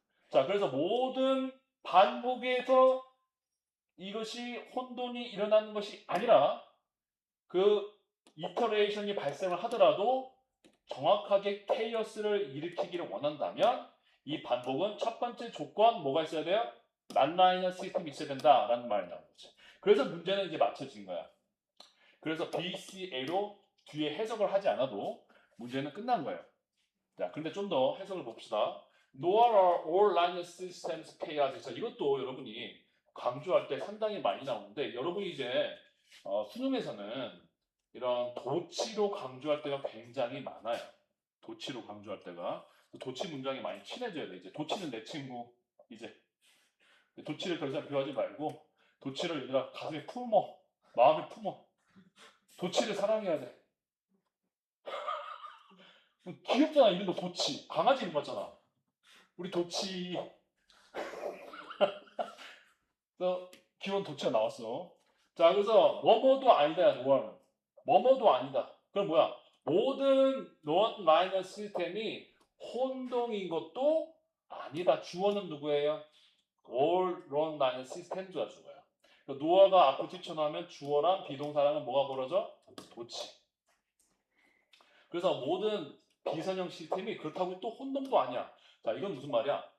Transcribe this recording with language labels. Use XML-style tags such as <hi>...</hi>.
<ko>자, 그래서 모든 반복에서 이것이 혼돈이 일어나는 것이 아니라 그 이터레이션이 발생을 하더라도 정확하게 케이오스를 일으키기를 원한다면 이 반복은 첫 번째 조건 뭐가 있어야 돼요? 난라이너 시스템이 있어야 된다라는 말이 나온 거지. 그래서 문제는 이제 맞춰진 거야. 그래서 BCA로 뒤에 해석을 하지 않아도 문제는 끝난 거예요. 자, 근데 좀 더 해석을 봅시다.</ko> <en>Nor are all linear systems chaotic.</en> <ko>이것도 여러분이 강조할 때 상당히 많이 나오는데 여러분이 이제 수능에서는 이런 도치로 강조할 때가 굉장히 많아요. 도치로 강조할 때가 도치 문장이 많이 친해져야 돼. 이제 도치는 내 친구. 이제 도치를 더 이상 비하지 말고 도치를 얘들아 가슴에 품어. 마음에 품어. 도치를 사랑해야 돼. 귀엽잖아. 이름도 도치. 강아지 이름 같잖아. 우리 도치. 그래서 기본 도치가 나왔어. 자, 그래서 뭐뭐도 아니다. 노아는. 뭐뭐도 아니다. 그럼 뭐야? 모든 논 마이너 시스템이 혼동인 것도 아니다. 주어는 누구예요?</ko> <en>all non linear systems가</en> <ko>주어야. 그러니까 노아가 앞을 뛰쳐나오면 주어랑 비동사랑은 뭐가 벌어져? 도치. 그래서 모든 비선형 시스템이 그렇다고 또 혼동도 아니야. 자, 이건 무슨 말이야?</ko>